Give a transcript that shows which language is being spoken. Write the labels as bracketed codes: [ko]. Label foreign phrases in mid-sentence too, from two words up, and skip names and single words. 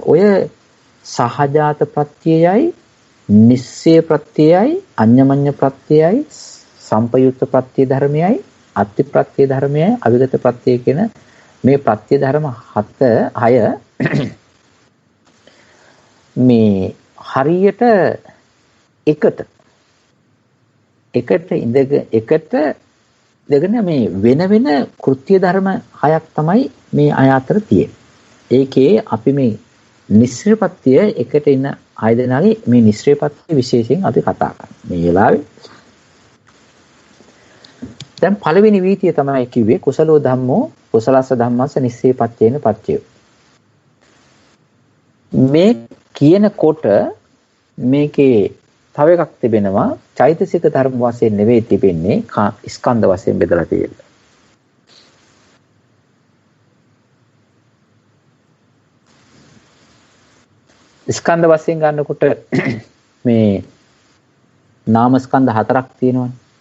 [si] ඔය සහජාත ප්‍රත්‍යයයි නිස්සය ප්‍රත්‍යයයි අඤ්ඤමඤ්ඤ ප්‍රත්‍යයයි සම්පයුක්ත ප්‍රත්‍ය ධර්මයයි අත්ති ප්‍රත්‍ය ධර්මයයි අවිගත ප්‍රත්‍ය කියන මේ ප්‍රත්‍ය ධර්ම 6 මේ හරියට එකට ඉඳගෙන මේ වෙන වෙන කෘත්‍ය ධර්ම 6ක් තමයි මේ අය අතර තියෙන්නේ. ඒකේ අපි මේ නිස්සෘපත්‍ය එකට ඉන්න 6 දෙනාගේ මේ නිස්සෘපත්‍ය විශේෂයෙන් අපි කතා කරන්නේ. මේ වෙලාවේ දැන් පළවෙනි වීතිය තමයි කිව්වේ [pi] කුසලෝ ධම්මෝ කුසලස්ස ධම්මස්ස නිස්සේපච්චේන පච්චයෝ. [si] මේ කියනකොට මේකේ තව එකක් තිබෙනවා චෛතසික ධර්ම වශයෙන් නෙවෙයි තිබෙන්නේ ස්කන්ධ වශයෙන් බෙදලා තියෙන්නේ. ස්කන්ධ වශයෙන් ගන්නකොට මේ නාම ස්කන්ධ 4ක් තියෙනවානේ.